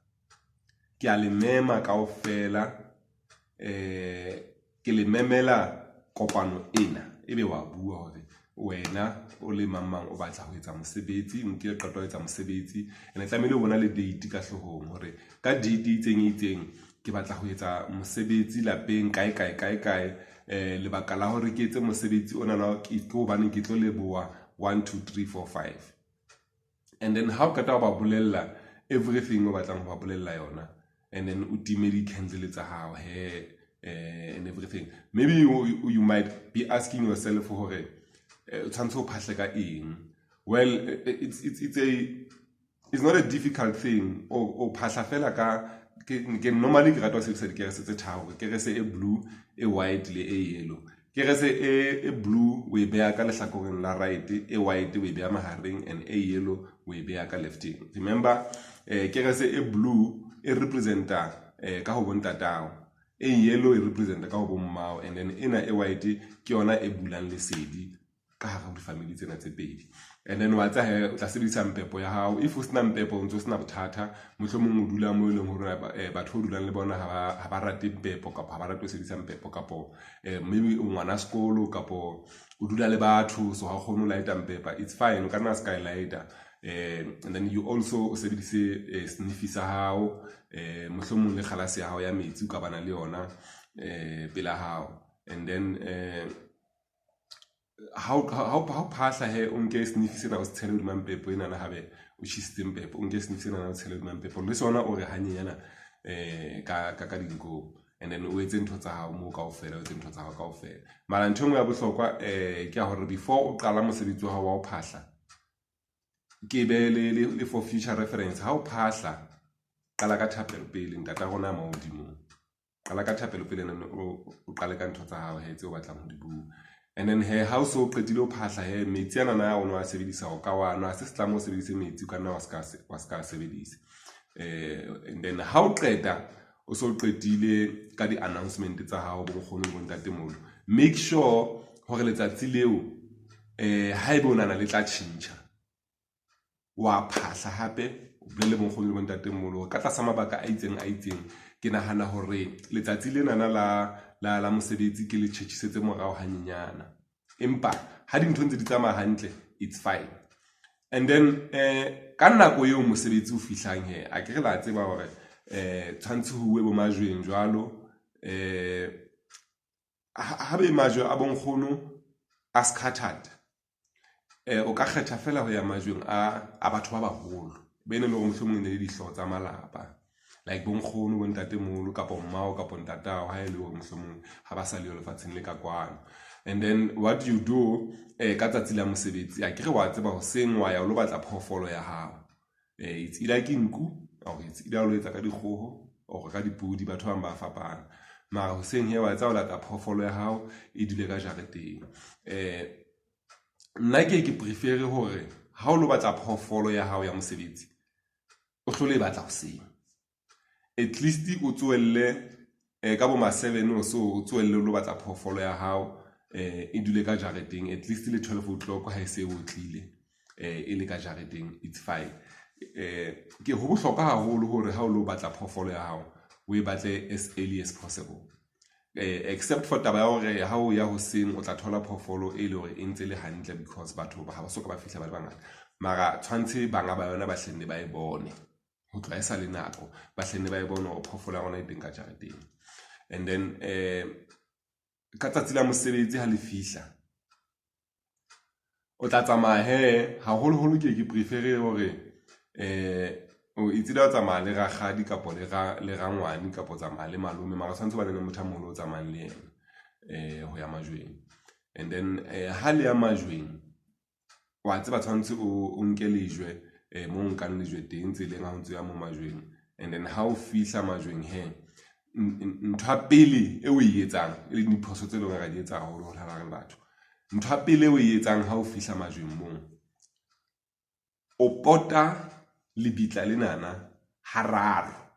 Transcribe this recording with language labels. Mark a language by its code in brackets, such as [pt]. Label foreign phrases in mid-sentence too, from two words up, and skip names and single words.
[st] Ke a le mema kaofela, ke le memela kopano ena, ebe wa bua hore wena o le mamang o batla ho etsa mosebetsi, nke qeto ho etsa mosebetsi, ene tlamehile o bona le date ka hlohong hore ka date itseng ke batla ho etsa mosebetsi lapeng kae lebaka la hore ke etse mosebetsi ona na ke hobane ke tlo leboa 1 2 3 4 5. [en] And then how [st] ka ta ba bolella everything o batlang ho ba bolella yona, [en] and then [st] o time di candle tsa hao and everything. [en] Maybe you might be asking yourself [st] hore tshwantse o phahle ka eng. [en] Well, it's not a difficult thing. [st] O phahla fela ka ke normally ke rata ho sebedisa dikerese tse tharo, kerese e blue, e white le e yellow. Kerese e blue we beya ka lehlakoreng la right, e white we beya mahareng, and e yellow we beya ka lefting. Remember kerese e blue e representa ka ho bontatao, e yellow e representa ka ho bommao, [en] and then [st] ena e white ke yona e bulang lesedi ka hara di-family tsena tse pedi. [en] And then [st] wa tsa o tla sebedisa mpepo ya hao. If o sena mpepo o ntso sena bothata, mohlomong o dula mo eleng hore batho o dulang le bona ha ba rate mpepo kapa ha ba rate ho sebedisa mpepo, kapo maybe o ngwana sekolo kapo o dula le batho so ha kgone ho lighta mpepa, [en] it's fine, [st] o ka nna skylighter. [en] And then you also [st] sebedise sniffi sa hao, mohlomong le kgalase ya hao ya metsi o ka bana le yona pela hao. [en] And then how [st] phahla he o nke sniffi sena o se tshele hodima mpepo ena na habe o tjhisitse mpepo, o nke sniffi sena na o tshele hodima mpepo le sona o re hanyenyana ka dinko, [en] and then [st] o etse ntho tsa hao mo kaofela, o etse ntho tsa hao kaofela. Mara ntho engwe ya bohlokwa ke ya hore before o qala mosebetsi wa hao wa ho phahla, ke be le [en] for future reference, [st] ha o phahla qala ka thapelo pele, ntata rona ma hodimo, qala ka thapelo pele o qale ka ntho tsa hao he tse o batlang ho di bua. [en] And then [st] ha o so qetile o phahla he metsi ana na o no a sebedisa o ka wa no a se setlamo o sebedise metsi ka nna wa ska sebedisa. [en] And then [st] ha o qeta o so qetile ka di announcement tsa hao bo nkgono le bontatemolo, [en] make sure [st] hore letsatsi leo ha ebe o nana le tla tjhentjha wa phahla hape o bolele bonkgono le bontatemolo ka tlasa mabaka a itseng ke nahana hore letsatsi lena la mosebetsi ke le tjhetjhisetse morao hanyenyana, empa ha dintho ntse di tsamaya hantle [en] it's fine. And then [st] ka nako eo mosebetsi o fihlang he a ke re la tseba hore tshwantse ho bue bo majweng jwalo, ha be majwe a bonkgono a scattered, o ka kgetha fela ho ya majweng a batho ba baholo bene le go mohlomong ne le dihlooho tsa malapa like bonkgono bo ntatemolo kapa mmao kapa ntatao ha e le go mohlomong ha ba sa le lefatsheng le ka kwano. [en] And then what you do [st] ka tsatsi la mosebetsi a kere wa tseba hoseng wa ya o lo batla phoofolo ya hao [en] it's either [st] ke nku [en] or it's either [st] lo etsa ka dikgoho or ka dipudi batho ba ba fapana mara hoseng he wa tsa o lata phoofolo ya hao e dule ka jareteng. Nna ke prefere hore ha o lo batla phoofolo ya hao ya mosebetsi o hlole e batla hoseng [en] at least [st] o tsoelle ka bo ma 7 o so o tsoelle lo batla phoofolo ya hao e dule ka jareteng [en] at least [st] le 12 o'clock ha e se o tlile e le ka jareteng [en] it's fine. [st] Ke ho bohlokwa haholo hore ha o lo batla phoofolo ya hao o e batle [en] as early as possible except for [st] taba ya hore ha o ya hoseng o tla thola phoofolo e le hore e ntse le hantle because batho ba ba soka ba fihla ba le bangata mara tshwantse banga ba yona ba hlenne ba e bone ho tloha e sa le nako ba hlenne ba e bone hore phoofolo ya rona e teng ka jareteng. [en] And then [st] ka tsatsi la mosebetsi ha le fihla o tla tsamaya he haholoholo ke prefere hore o itse da tsamaya le ragadi kapo le rangwane kapo tsamaya le malome mara tshwantse ba le motho a moholo o tsamayang le yena ho ya majweng. [en] And then [st] ha le ya majweng wa tseba tshwantse o nke lejwe mo nkang lejwe teng tseleng ha o ntse ya mo majweng. [en] And then [st] ha o fihla majweng he ntho ya pele e o e etsang e le diphoso tse leng ga di etsa haholo ho hlala re batho ntho ya pele e o e etsang ha o fihla majweng moo o pota lebitla lenana hararo